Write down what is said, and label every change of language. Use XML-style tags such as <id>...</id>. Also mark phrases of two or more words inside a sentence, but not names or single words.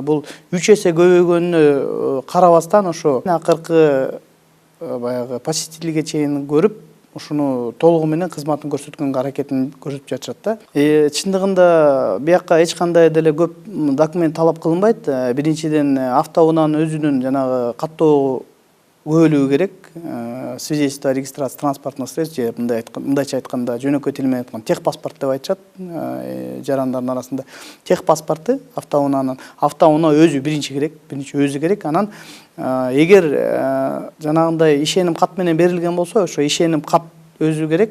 <ky>Бул 3 эсе көбөйгөнүнө карабастан ошо акыркы баягы посетительге чейин көрүп, ушуну толугу менен кызматын көрсөткөнгө аракетин көрсөтүп жатышат да. Чындыгында бияка эч кандай деле көп документ талап кылынбайт. Биринчиден автоунаанын өзүнүн жанагы каттоо көбөлүгү керек.</ky> <ru>Свидетельство о регистрации транспортных средств,</ru> <ky>же мындайча айтканда, жөнөкөй тил менен айтканда техпаспорт деп айтышат жарандардын арасында. Техпаспорты автоунаанын, автоунаа өзү биринчи керек, өзү керек. Анан эгер жанагындай ишеним кат менен берилген болсо, ошо ишеним кат өзү керек.</ky>